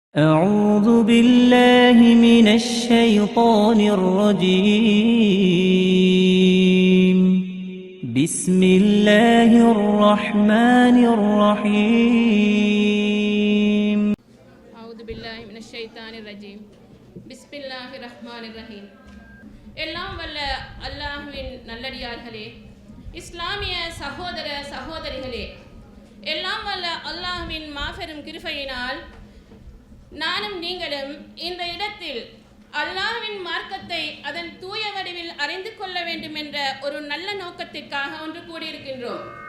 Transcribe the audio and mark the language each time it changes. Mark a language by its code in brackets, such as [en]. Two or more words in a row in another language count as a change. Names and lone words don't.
[ar] أعوذ بالله من الشيطان الرجيم بسم الله الرحمن الرحيم أعوذ بالله من الشيطان الرجيم بسم الله الرحمن الرحيم [ta] எல்லாம் வல்ல அல்லாஹ்வின் நல்லடியார்களே, இஸ்லாமிய சகோதர சகோதரிகளே, எல்லாம் வல்ல அல்லாஹ்வின் மாபெரும் கிருபையினால் நானும் நீங்களும் இந்த இடத்தில் அல்லாஹ்வின் மார்க்கத்தை அதன் தூய வடிவில் அறிந்து கொள்ள வேண்டும் என்ற ஒரு நல்ல நோக்கத்திற்காக ஒன்று கூடியிருக்கின்றோம்.